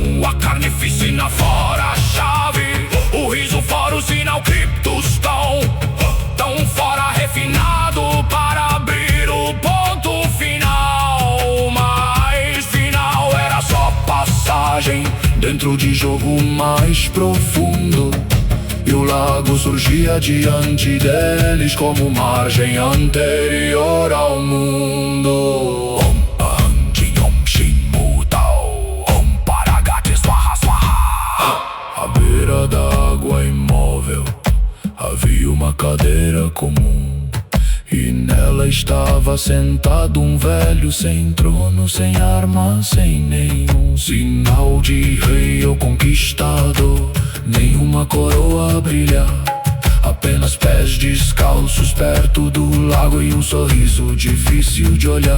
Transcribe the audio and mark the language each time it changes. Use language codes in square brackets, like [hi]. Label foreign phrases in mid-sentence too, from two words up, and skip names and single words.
[pt] A carnificina fora a chave, o riso fora o sinal criptos tão fora refinado para abrir o ponto final. Mas final era só passagem dentro de jogo mais profundo. E o lago surgia diante deles como margem anterior ao mundo. [sa] Om Anjin Om Shinmu Tao Om Paragate Swaha Swaha. [pt] À beira da água imóvel havia uma cadeira comum, e nela estava sentado um velho sem trono, sem arma, sem nenhum sinal de rei ou conquistador, nenhuma coroa a brilhar, apenas pés descalços perto do lago e um sorriso difícil de olhar.